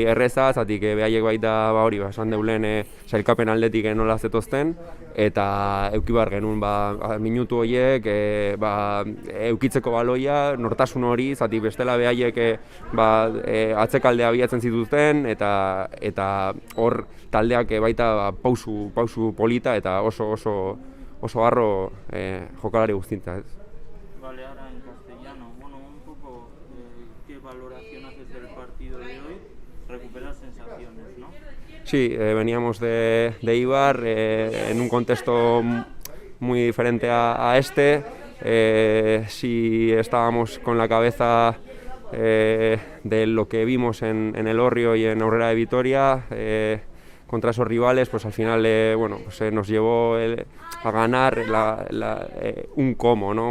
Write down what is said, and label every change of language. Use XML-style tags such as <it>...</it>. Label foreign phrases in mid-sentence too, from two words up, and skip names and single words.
<eu>erreza, zatik behaiek baita hori, esan deulen sailkapen aldetik nola zetozten, eta euki behar genuen minutu horiek eukitzeko baloia, nortasun hori, zatik bestela behaiek atzekaldea bilatzen zituzten, eta hor taldeak baita pausu polita eta oso harro jokalari guztintza, ez?</eu> <es>Vale, ahora en castellano, un poco, ¿qué valoración haces del partido de hoy? Recuperar sensaciones, ¿no? Sí, veníamos de Eibar en un contexto muy diferente a este. Sí estábamos con la cabeza de lo que vimos en El Hórrio y en Aurrera de Vitoria contra esos rivales, pues al final nos llevó a ganar un cómo, ¿no?</es>